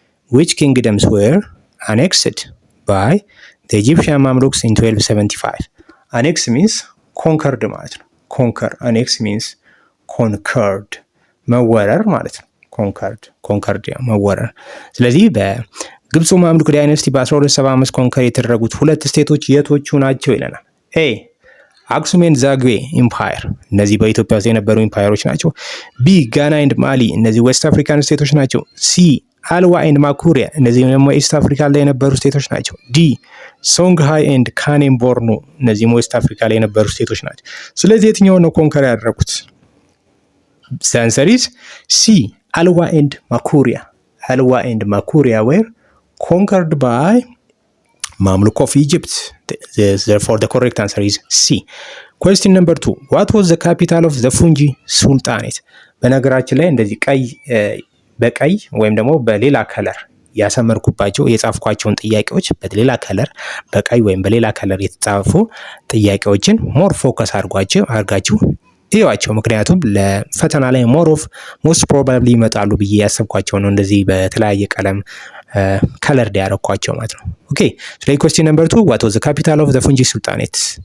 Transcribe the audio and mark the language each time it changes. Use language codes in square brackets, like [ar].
[en] Which kingdoms were annexed by the Egyptian Mamluks in 1275? Annex means conquered [am] ማለት ነው። Annex means conquered መወረር ማለት ነው። conquered መወረር። ስለዚህ በግብፁ ማምሉክ ዳይነስቲ በ1275 ኮንከር የተደረጉት ሁለት ስቴቶች የቶቹ ናቸው ይለናል። ኤ አክሱም ኤንድ ዛግዌ ኢምፓየር፣ እነዚህ በኢትዮጵያ ውስጥ የነበሩ ኢምፓየሮች ናቸው። ቢ ጋና ኤንድ ማሊ፣ እነዚህ ዌስት አፍሪካን ስቴቶች ናቸው። ሲ አልዋ ኤንድ ማኩሪያ፣ እነዚህ ደግሞ ኢስት አፍሪካ ላይ የነበሩ ስቴቶች ናቸው። ዲ ሶንግሃይ ኤንድ ካኔም ቦርኖ፣ እነዚህም ዌስት አፍሪካ ላይ የነበሩ ስቴቶች ናቸው። ስለዚህ የትኛውን ነው ኮንከር ያደረጉት? ሳንሰሪስ ሲ አልዋ ኤንድ ማኩሪያ። አልዋ ኤንድ ማኩሪያ [en] were conquered by Mamluk of Egypt. Therefore the correct answer is C. Question number 2. What was the capital of the Fungi Sultanate? [am] በነገራችን ላይ እንደዚህ በቀይ ወይም ደግሞ በሌላ ከለር ያሰመርኩባቸው የጻፍኳቸውን ጥያቄዎች በሌላ ከለር በቀይ ወይም በሌላ ከለር የተጻፉ ጥያቄዎችን ሞር ፎከስ አድርጋችሁ እዩዋቸው። ምክንያቱም ለፈተና ላይ ሞስት ፕሮባብሊ ይመጣሉ ብዬ ያሰብኳቸው ነው እንደዚህ በተለያየ ቀለም ከለር ያደረኳቸው ማለት ነው። ኦኬ ስለዚህ [en] question number 2 what was the capital of the Fungi Sultanate?